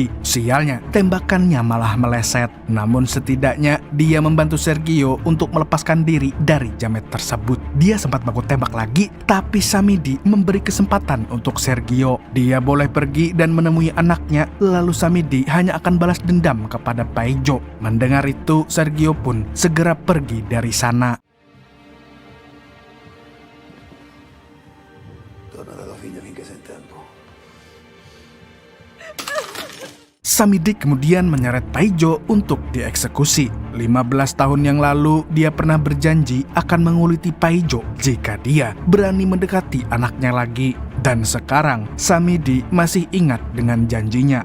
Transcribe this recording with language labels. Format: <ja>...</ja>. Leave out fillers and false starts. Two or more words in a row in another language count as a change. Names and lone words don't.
<id>Sialnya, tembakannya malah meleset. Namun setidaknya dia membantu Sergio untuk melepaskan diri dari jamet tersebut. Dia sempat baku tembak lagi, tapi Samidi memberi kesempatan untuk Sergio. Dia boleh pergi dan menemui anaknya, lalu Samidi hanya akan balas dendam kepada Paijo. Mendengar itu, Sergio pun segera pergi dari sana.</id> <it>Torna dalla figlia finché sei in tempo.</it> <id>Samidi kemudian menyeret Paijo untuk dieksekusi. 15 tahun yang lalu, dia pernah berjanji akan menguliti Paijo jika dia berani mendekati anaknya lagi. Dan sekarang, Samidi masih ingat dengan janjinya.</id>